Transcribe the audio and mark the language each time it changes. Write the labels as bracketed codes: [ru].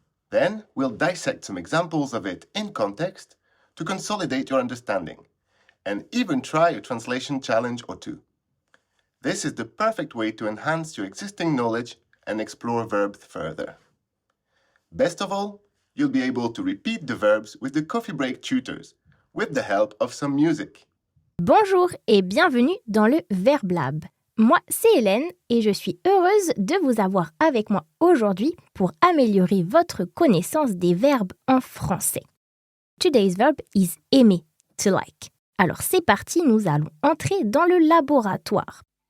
[en] Then, we'll dissect some examples of it in context to consolidate your understanding, and even try a translation challenge or two. This is the perfect way to enhance your existing knowledge and explore verbs further. Best of all, you'll be able to repeat the verbs with the Coffee Break tutors, with the help of some music. [fr] Bonjour et bienvenue dans le VerbLab. Moi, c'est Hélène et je suis heureuse de vous avoir avec moi aujourd'hui pour améliorer votre connaissance des verbes en français. [en] Today's verb is aimer, to like. [fr] Alors c'est parti, nous allons entrer dans le laboratoire.